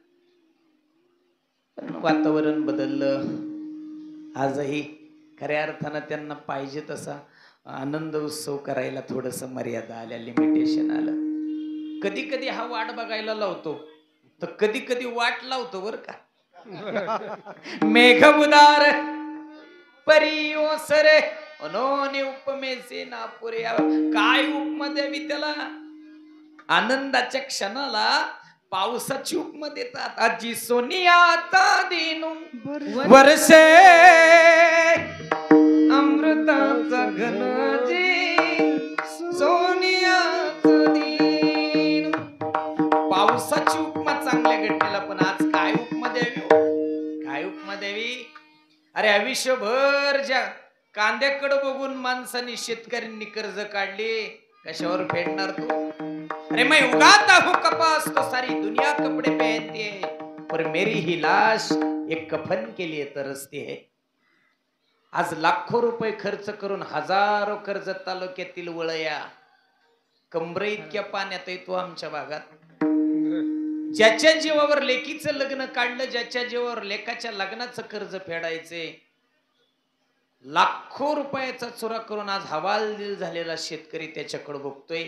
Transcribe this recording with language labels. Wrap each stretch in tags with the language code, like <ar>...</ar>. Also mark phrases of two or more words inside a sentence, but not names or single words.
<mr>पण वातावरण बदललं. आजही खऱ्या अर्थानं त्यांना पाहिजे तसा आनंद उत्सव करायला थोडस मर्यादा आल्या, लिमिटेशन आलं. कधी कधी हा वाट बघायला लावतो तर कधी कधी वाट लावतो बर का. मेघ उदार परी ओसरे अनोनी उपमेचे नापुरे. काय उपमा द्यावी त्याला. आनंदाच्या क्षणाला पावसाची उपमा देतात. आजी सोनियाचा दिनू वर्षे अमृताचा घनजी सोनियाचा दिन. पावसाची उपमा चांगल्या घटनेला. पण आज काय उपमा द्यावी हो? काय उपमा द्यावी. अरे आयुष्यभर ज्या कांद्याकडे बघून माणसाने शेतकऱ्यांनी कर्ज काढले, कशावर फेडणार तू.</mr> <hi>अरे मैं उगाता हूँ कपास तो सारी दुनिया कपड़े पहनती है, पर मेरी ही लाश एक कफन के लिए तरसती है.</hi> <mr>आज लाखो रुपये खर्च करून हजारो कर्जत तालुक्यातील वळया कमरे इतक्या पाण्यात येतो आमच्या भागात. ज्याच्या जीवावर लेकीचं लग्न काढलं, ज्याच्या जीवावर लेकाच्या लग्नाचं कर्ज फेडायचे, लाखो रुपयाचा चुरा करून आज हवालदिल झालेला शेतकरी त्याच्याकडे बघतोय.</mr>